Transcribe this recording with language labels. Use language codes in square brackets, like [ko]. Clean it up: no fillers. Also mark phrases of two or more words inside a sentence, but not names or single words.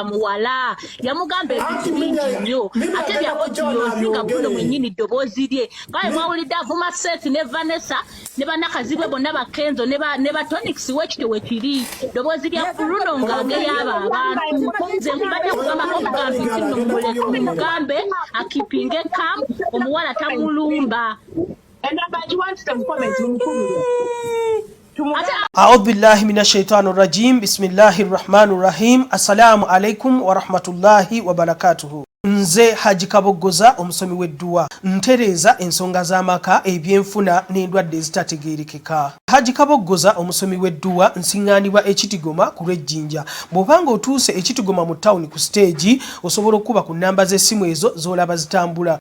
[lg] muwala yamugamba ebintu bingi nnyo ate byakoyozinga Bruno mwennyini ddoboozi lye ngawe mwawulidde avuma Seth ne Vanessa ne Banakazibwe bonna bakenzo ne ba Tonics wekityo wekiri ddoboozi lya Bruno ng'ageya abo abantu nze nkubadde kugambako omugambi nti nno muleke mugambe akipinge kam omuwala tamulumba. [ar] أعوذ بالله من الشيطان الرجيم بسم الله الرحمن الرحيم السلام عليكم ورحمة الله وبركاته [lg] Nze Haji Kabogoza omusomi w'edduwa ntereza ensonga z'amaka ebyenfuna n'endwadde ezitategeerekeka. Haji Kabogoza omusomi w'edduwa nsiŋŋaanibwa ekitigoma ku lw'ejjinja. Bw'obanga otuuse ekitigoma mu ttawuni ku siteegi osobola okuba ku nnamba z'essimu ezo z'olaba zitambula.